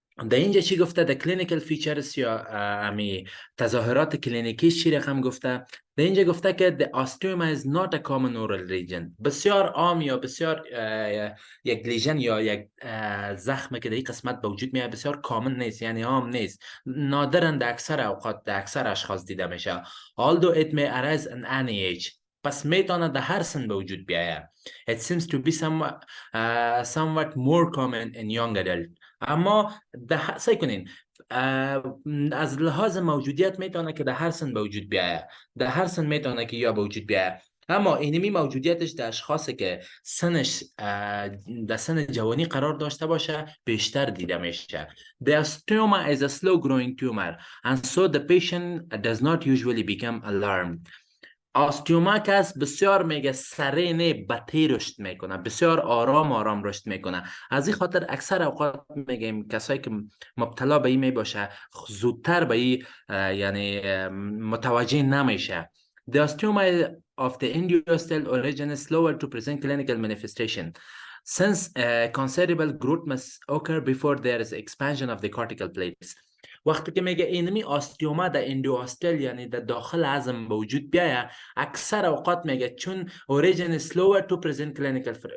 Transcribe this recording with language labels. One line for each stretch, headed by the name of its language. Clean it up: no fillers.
Persian: در اینجا چی گفته؟ در کلینیکل فیچرز یا امی تظاهرات کلینیکی چی رقم گفته؟ در اینجا گفته که
English: the osteoma is not a common oral region.
Persian: بسیار عام یا بسیار یک لیژن یا یک زخم که در این قسمت به وجود میاد بسیار کامن نیست، یعنی عام نیست، نادرن در اکثر اوقات در اکثر اشخاص دیده میشه.
English: although it may arise in any age.
Persian: پس میتونه در هر سن به وجود بیاید.
English: It seems to be somewhat more common in young adult.
Persian: اما سعی کنین از لحاظ موجودیت میتونه که در هر سن به وجود بیاید، در هر سن میتونه که یا به وجود بیاید، اما اینمی موجودیتش در اشخاصی که سنش در سن جوانی قرار داشته باشه بیشتر دیده میشه.
English: The osteoma is a slow growing tumor and so the patient does not usually become alarmed.
Persian: آستیوما که از بسیار میگه سرینه بطی رشد میکنه، بسیار آرام رشد میکنه. از این خاطر اکثر اوقات میگیم کسایی که مبتلا به این میباشه زودتر به این یعنی متوجه نمیشه.
English: The osteoma of the endosteal origin is slower to present clinical manifestation since considerable growth must occur before there is expansion of the cortical plates.
Persian: وقتی که میگه اینمی آستیوما در اندواستل یعنی در داخل عظم به وجود بیاید، اکثر اوقات میگه چون
English: origin is slower to present clinical